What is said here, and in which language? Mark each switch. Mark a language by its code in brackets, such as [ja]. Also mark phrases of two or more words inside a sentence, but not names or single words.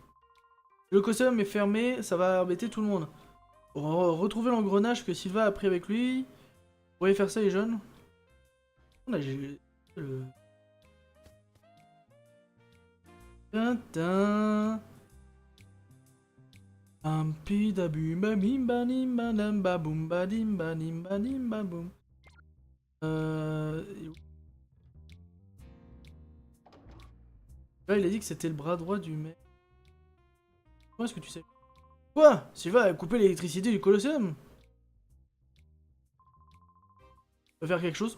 [fr] Le Colosseum est fermé, ça va embêter tout le monde. Pour retrouver l'engrenage que Sylva a pris avec lui... Vous pourriez faire ça, les jeunes? Là, j'ai... Tintin... Ampida bumba bimba nimba namba bumba dimba nimba nimba boum. Là, il a dit que c'était le bras droit du mec. Comment est-ce que tu sais? Quoi? Sylva a coupé l'électricité du Colosseum? Tu vas faire quelque chose?